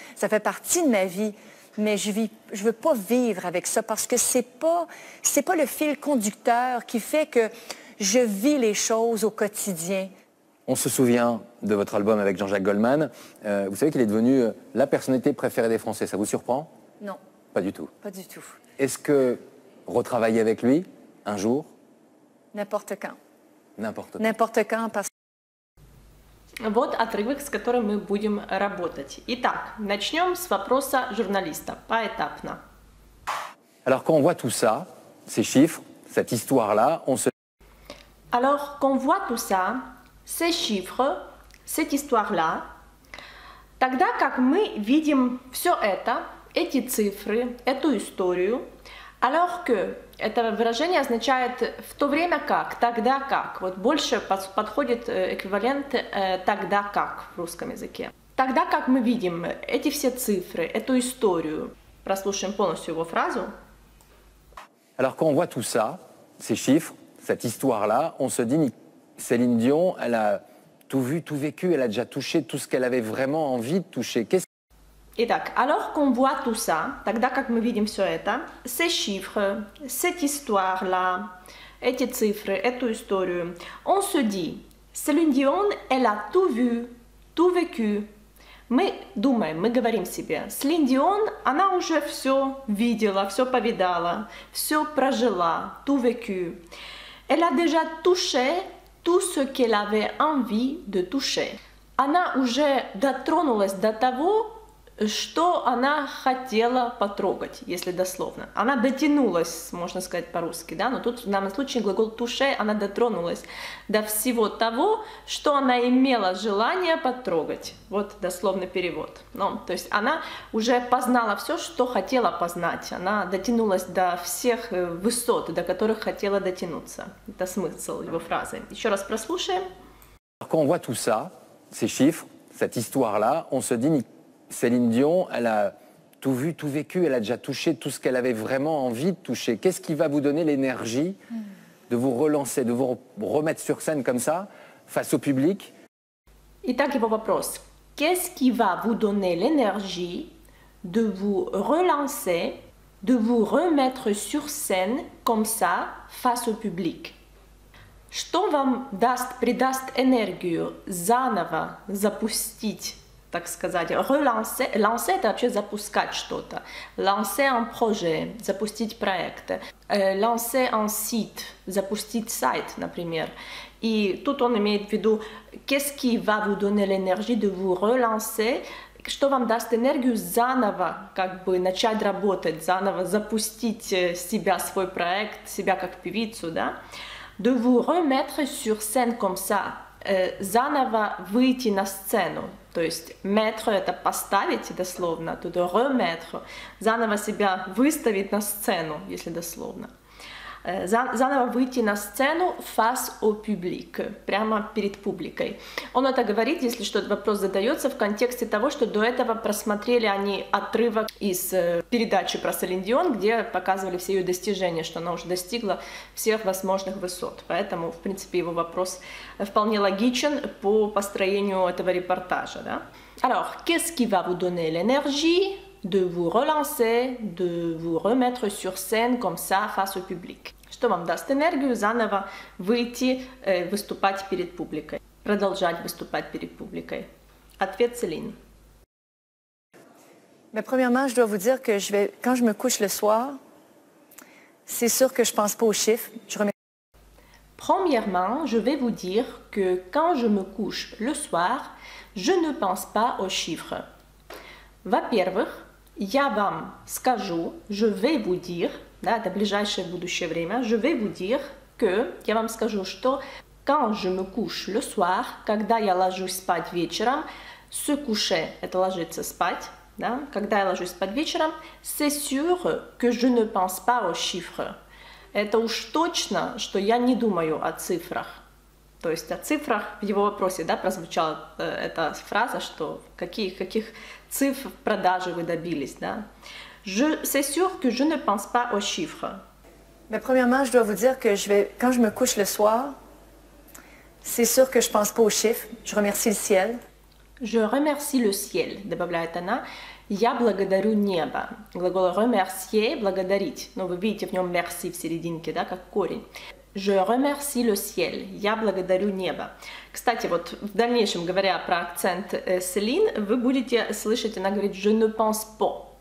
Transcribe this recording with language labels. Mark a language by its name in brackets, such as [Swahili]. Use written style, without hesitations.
[French] Ça fait partie de ma vie, mais je veux pas vivre avec ça parce que c'est pas le fil conducteur qui fait que je vis les choses au quotidien. On se souvient de votre album avec Jean-Jacques Goldman. Vous savez qu'il est devenu la personnalité préférée des Français. Ça vous surprend? Non. Pas du tout. Pas du tout. Est-ce que retravailler avec lui, un jour? N'importe quand. N'importe quand. N'importe quand, parce que... [Russian] Вот отрывок, с которым мы будем работать. Итак, начнем с вопроса журналиста, поэтапно. [French] Alors quand on voit tout ça, ces chiffres, cette histoire-là, on se... Alors qu'on voit tout ça, ces chiffres, cette histoire-là, [Russian] тогда как мы видим все это, эти цифры, эту историю, [French] alors que, [Russian] это выражение означает в то время как, тогда как, вот больше подходит эквивалент тогда как в русском языке. Тогда как мы видим эти все цифры, эту историю, прослушаем полностью его фразу. [French] Alors quand on voit tout ça, ces chiffres, cette histoire-là, on se dit, Ségolène Dion, elle a tout vu, tout vécu, elle a déjà touché tout ce qu'elle avait vraiment envie de toucher. [Russian] Итак, [French] alors qu'on voit tout ça, [Russian] тогда как мы видим все это, [French] ces chiffres, cette histoire-là, [Russian] эти цифры, эту историю, [French] on se dit, Селин Дион, elle a tout vu, tout vécu. [Russian] Мы думаем, мы говорим себе, Селин Дион, она уже все видела, все повидала, все прожила, [French] tout vécu. Elle a déjà touché tout ce qu'elle avait envie de toucher. [Russian] Она уже дотронулась до того, что она хотела потрогать, если дословно. Она дотянулась, можно сказать по-русски, да, но тут в данном случае глагол toucher, она дотронулась до всего того, что она имела желание потрогать. Вот дословный перевод. Ну, то есть она уже познала все, что хотела познать. Она дотянулась до всех высот, до которых хотела дотянуться. Это смысл его фразы. Еще раз прослушаем. [French] Quand on voit tout ça, ces chiffres, cette histoire-là, on se dit, Céline Dion, elle a tout vu, tout vécu, elle a déjà touché tout ce qu'elle avait vraiment envie de toucher. Qu'est-ce qui va vous donner l'énergie de vous relancer, de vous remettre sur scène comme ça, face au public? [Russian] Итак, его вопрос. [French] Qu'est-ce qui va vous donner l'énergie de vous relancer, de vous remettre sur scène comme ça, face au public? [Russian] Что вам придаст энергию заново запустить, так сказать, relancer? Lancer — это вообще запускать что-то. [French] Lancer un projet, [Russian] запустить проект. [French] Lancer un site, [Russian] запустить сайт, например. И тут он имеет в виду, [French] qu'est-ce qui va vous donner l'énergie de vous relancer? [Russian] Что вам даст энергию заново, как бы начать работать, заново запустить себя, свой проект, себя как певицу, да? [French] De vous remettre sur scène comme ça, [Russian] заново выйти на сцену. То есть mettre — это поставить дословно, тут remettre, заново себя выставить на сцену, если дословно. Заново выйти на сцену [French] face au public, [Russian] прямо перед публикой. Он это говорит, если что, этот вопрос задается в контексте того, что до этого просмотрели они отрывок из передачи про Селин Дион, где показывали все ее достижения, что она уже достигла всех возможных высот. Поэтому, в принципе, его вопрос вполне логичен по построению этого репортажа. Да? [French] Alors, qu'est-ce qui va vous donner l'énergie de vous relancer, de vous remettre sur scène comme ça face au public? [Russian] Что вам даст энергию заново выйти, выступать перед публикой, продолжать выступать перед публикой? Ответ Céline. [French] Mais premièrement, je dois vous dire que quand je me couche le soir, c'est sûr que je pense pas aux chiffres. Premièrement, je vais vous dire que quand je me couche le soir, je ne pense pas aux chiffres. [Russian] Во-первых, я вам скажу, [French] je vais vous dire, [Russian] да, это ближайшее будущее время, [French] je vais vous dire que, [Russian] я вам скажу, что [French] quand je me couche le soir, [Russian] когда я ложусь спать вечером, [French] se coucher [Russian] — это ложиться спать, да, когда я ложусь спать вечером, [French] c'est sûr que je ne pense pas aux chiffres. [Russian] Это уж точно, что я не думаю о цифрах. То есть о цифрах в его вопросе, да, прозвучала эта фраза, что каких цифр продажи вы добились, да. [French] C'est sûr que je ne pense pas aux chiffres. Mais premièrement, je dois vous dire que quand je me couche le soir, c'est sûr que je pense pas aux chiffres. Je remercie le ciel. Je remercie le ciel, [Russian] добавляет она. Я благодарю небо. Глагол remercier — благодарить. Но вы видите в нем merci в серединке, да, как корень. [French] Je remercie le ciel. [Russian] Я благодарю небо. Кстати, вот в дальнейшем, говоря про акцент Céline, вы будете слышать, она говорит [French] je ne pense pas.